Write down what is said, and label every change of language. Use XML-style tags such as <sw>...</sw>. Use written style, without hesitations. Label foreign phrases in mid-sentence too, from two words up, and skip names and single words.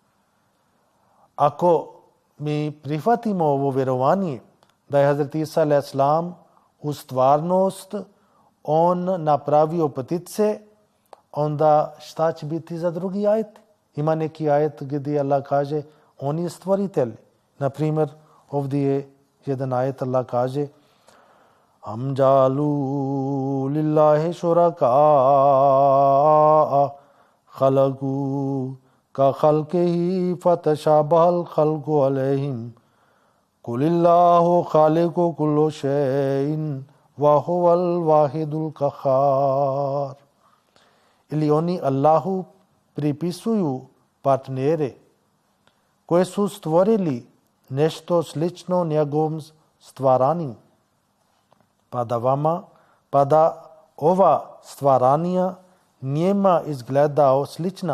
<bs>Ako mi prihvatimo ovo vjerovanje da je Hazrat Isa a.s. u stvarnost on napravio ptice, onda šta će biti za drugi ajet? Ima neki ajet gdje Allah kaže on je stvoritelj. Na primjer, ovdje je jedan ajet, Allah kaže</bs> <ar>أم جعلوا لله شركاء خلقوا كخلقه فتشابه الخلق عليهم قل الله خالق كل شيء وهو الواحد القهار.</ar> <bs>Ili oni Allahu pripisuju partnere koje su stvorili nešto slično njegovom stvaranju. Pa da ova stvaranja njima izgledao slična.</bs>